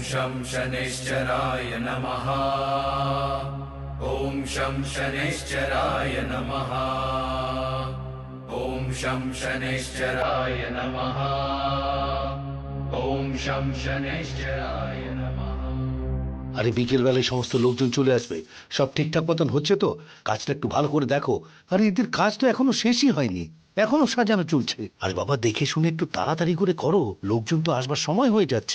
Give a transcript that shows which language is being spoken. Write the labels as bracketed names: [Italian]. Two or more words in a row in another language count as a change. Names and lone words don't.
[Sanskrit] शं शनैश्चराय नमः। ॐ शं शनैश्चराय नमः। ॐ शं शनैश्चराय नमः। ॐ शं शनैश्चराय नमः। [Bangla] আরে বিকেল বেলায় সমস্ত লোকজন চলে আসবে, সব ঠিকঠাক মতন হচ্ছে তো? কাজটা একটু ভালো করে দেখো। আরে এদের কাজ তো এখনো শেষই হয়নি, এখনো সাজানো চলছে। আরে বাবা দেখে শুনে একটু তাড়াতাড়ি করে করো, লোকজন তো আসবার সময় হয়ে যাচ্ছে।